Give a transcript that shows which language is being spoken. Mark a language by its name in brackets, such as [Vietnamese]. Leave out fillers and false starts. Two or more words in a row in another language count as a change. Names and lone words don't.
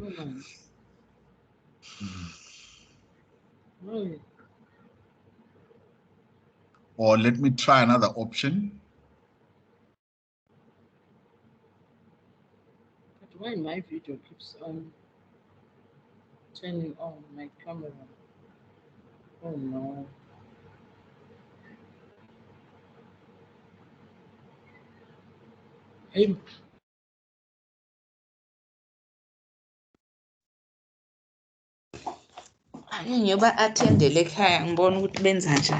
[English] Or let me try another option. But why my video keeps on turning on my camera? Oh no. Hey. [North Ndebele] Nyoba attendele ekhaya ngibona ukuthi benza njani.